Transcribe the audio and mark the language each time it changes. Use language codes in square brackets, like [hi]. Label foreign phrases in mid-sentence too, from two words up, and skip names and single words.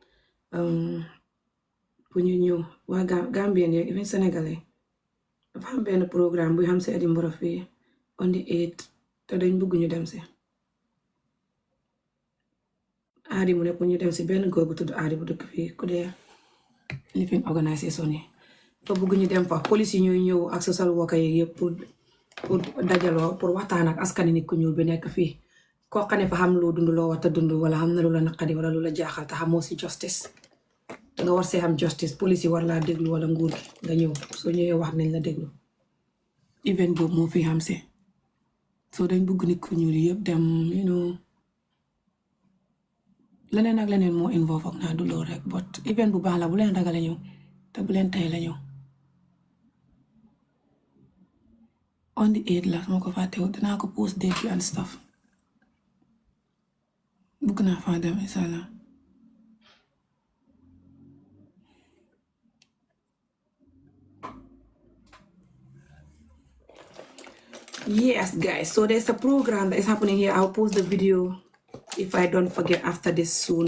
[wo] pour ñu ñëw waa Gambian yeeg even Sénégalais dafa am benn programme bu xam si Edinburgh fii [en] on the 8 [wo] te dañ bëgg ñu dem si aadi mu ne pour ñu dem si benn góor bu tudd aadi bu dëkk fii ku dee [en] living organisation [wo] yi te bëgg ñu dem fa police yi ñooy ñëw ak [en] social worker [wo] yi yëpp pour dajaloo pour waxtaan ak askani nit ku ñuul bi nekk fii koo xam ne fa xam loo dund loo war a dund wala xam na lu la naqadi wala lu la jaaxal te xamoo si justice te nga war see xam justice police yi war laa déglu wala nguur gi nga ñëw soo ñëwee wax nañ la déglu event boobu moo fi xam si soo dañ bëgg nit ku ñuul yëpp dem leneen ak leneen moo involve ak naa du loolu rek but event bu baax la bu leen ragale ñëw te bu leen tay la ñëw [en] on the 8 [wo] la moo ko fàttewu dinaa ko post date bi [en] and stuff [wo] bëgg naa faa dem inshallah. [en] Yes guys, so there's a program that is happening here. I'll post the video if I don't forget after this soon.